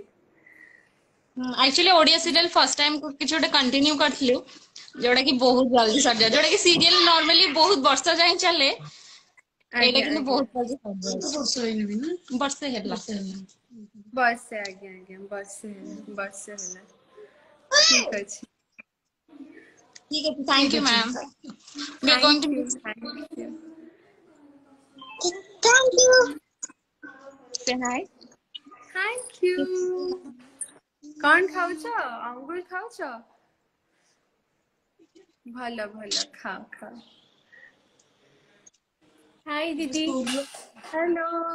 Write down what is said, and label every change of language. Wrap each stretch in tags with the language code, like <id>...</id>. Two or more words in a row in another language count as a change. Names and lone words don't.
<or>ଆକ୍ଚୁଆଲି ଓଡିଆ ସିରିଏଲ</or> <en>first time</en> <or>କିଛି ଗୋଟେ କଣ୍ଟିନ୍ୟୁ କରିଥିଲୁ ଯୋଉଟା କି ବହୁତ ଜଲ୍ଦି ସରିଯାଏ। ଯୋଉଟା କି ସିରିଏଲ ନର୍ମାଲି ବହୁତ ବର୍ଷ ଯାଏ ଚାଲେ ଏଇଟା ଆଜ୍ଞା କିନ୍ତୁ ଆଜ୍ଞା ବହୁତ ଜଲ୍ଦି ସରିଯାଉଛି। ବର୍ଷେ ହେଲା। ବର୍ଷେ ଆଜ୍ଞା ଆଜ୍ଞା ବର୍ଷେ ହେଲା ଠିକ ଅଛି। ଠିକ ଅଛି</or> <en>Thank you ma'am. We are going to Thank you miss Thank you. say hi. Thank you.</en> <or>କଣ ଖାଉଛ? ଅଙ୍ଗୁର ଖାଉଛ? ଭଲ ଭଲ ଖାଅ ଖାଅ। ହାଇ ଦିଦି। ହ୍ୟାଲୋ।</or>